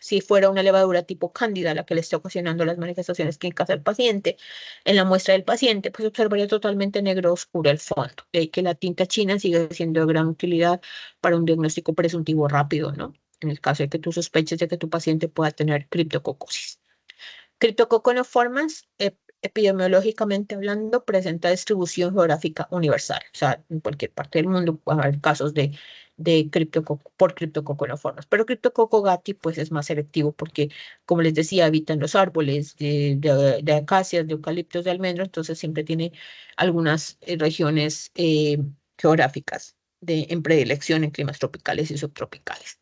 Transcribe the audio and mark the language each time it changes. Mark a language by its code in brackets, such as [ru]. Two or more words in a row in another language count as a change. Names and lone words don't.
[es] Si fuera una levadura tipo cándida la que le esté ocasionando las manifestaciones clínicas al paciente, en la muestra del paciente, pues observaría totalmente negro oscuro el fondo. De ahí que la tinta china sigue siendo de gran utilidad para un diagnóstico presuntivo rápido, ¿no? En el caso de que tú sospeches de que tu paciente pueda tener criptococosis. Criptococonoformas, epidemiológicamente hablando, presenta distribución geográfica universal. O sea, en cualquier parte del mundo puede haber casos de por criptococonoformas. Pero Cryptococcus gatti pues es más selectivo porque, como les decía, habita en los árboles de acacias, de eucaliptos, de almendro, entonces siempre tiene algunas regiones geográficas en predilección en climas tropicales y subtropicales.